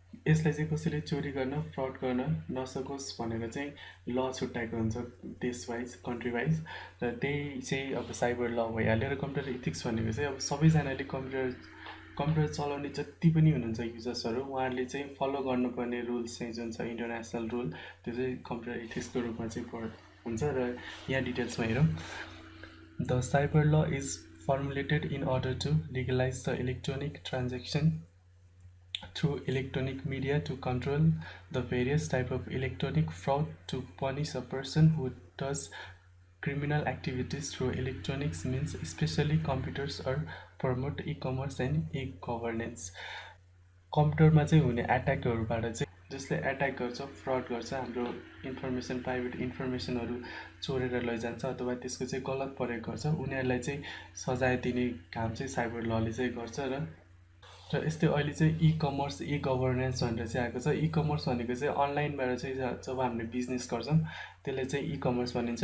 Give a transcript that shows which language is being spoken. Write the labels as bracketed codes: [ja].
[ne] यसलाई चाहिँ कसैले चोरी गर्न, फ्रड गर्न नसकोस् भनेर चाहिँ ल छुट्याएको हुन्छ देश वाइज, कन्ट्री वाइज, र त्यही चाहिँ अब साइबर ल भइहाल्यो। र कम्प्युटर इथिक्स भनेको चाहिँ अब सबैजनाले कम्प्युटर चलाउने जति पनि हुनुहुन्छ युजर्सहरू, उहाँहरूले चाहिँ फलो गर्नुपर्ने रुल्स चाहिँ जुन छ इन्टरनेसनल रुल, त्यो चाहिँ कम्प्युटर इथिक्सको रूपमा चाहिँ हुन्छ। र यहाँ डिटेल्समा हेरौँ। [en] The cyber law is formulated in order to legalize the electronic transaction through electronic media, to control the various type of electronic fraud, to punish a person who does criminal activities through electronics means, especially computers, or promote e-commerce and e-governance. [ne] कम्प्युटरमा चाहिँ हुने एट्याकहरूबाट चाहिँ जसले attack गर्छ, fraud गर्छ, हाम्रो information, private इन्फर्मेसनहरू चोरेर लैजान्छ अथवा त्यसको चाहिँ गलत प्रयोग गर्छ, उनीहरूलाई चाहिँ सजाय दिने काम चाहिँ साइबर लले चाहिँ गर्छ। र यस्तै अहिले चाहिँ ई-कमर्स, ई गभर्नेन्स भनेर चाहिँ आएको छ। ई-कमर्स भनेको चाहिँ अनलाइनबाट चाहिँ जब हामीले बिजनेस गर्छौँ त्यसले चाहिँ ई-कमर्स भनिन्छ।